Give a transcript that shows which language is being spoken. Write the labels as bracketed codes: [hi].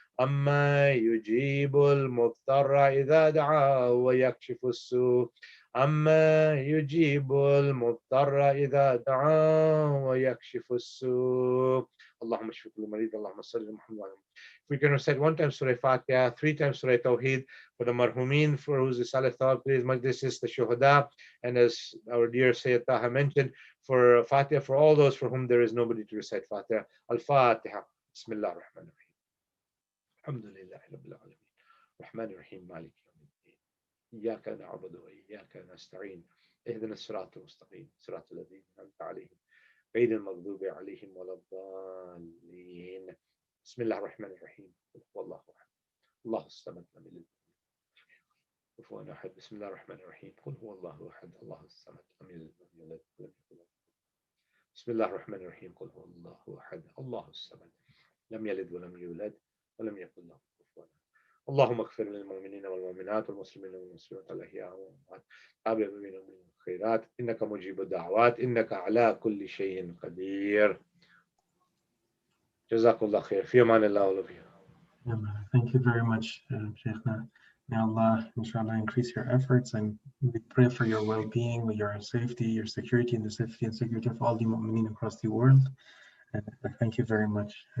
[ar] أما يجيب المضطر إذا دعا ويكشف السوء أما يجيب المضطر إذا دعا ويكشف السوء اللهم اشف كل مريض اللهم صل على محمد. [en] If we can recite 1 time Surah Fatiha, 3 times Surah Tawheed for the Marhumin, for whose Eethal Thawab Majlis, the Shuhada, and as our dear Sayyid Taha mentioned, for Fatiha for all those for whom there is nobody to recite Fatiha. Al-Fatiha. Bismillah ar-Rahman ar-Rahim. [ar] الحمد لله رب العالمين الرحمن الرحيم مالك يوم الدين إياك نعبد وإياك نستعين اهدنا الصراط المستقيم صراط الذين أنعمت عليهم غير المغضوب عليهم ولا الضالين بسم الله الرحمن الرحيم قل هو الله أحد الله الصمد لم يلد كفوا أحد بسم الله الرحمن الرحيم قل هو الله أحد الله الصمد لم يلد ولم يولد ولم يكن له بسم الله الرحمن الرحيم قل هو الله أحد الله الصمد لم يلد ولم يولد ولم يكن له كفوا. اللهم اغفر للمؤمنين والمؤمنات والمسلمين والمسلمات الأحياء والأموات تابع بينهم من الخيرات إنك مجيب الدعوات إنك على كل شيء قدير. جزاكم الله خير. في أمان الله [en] all of you. Thank you very much, Shaykhna. May Allah, inshallah, increase your efforts, and we pray for your well-being, your safety, your security, and the safety and security of all the mu'mineen across the world. Thank you very much.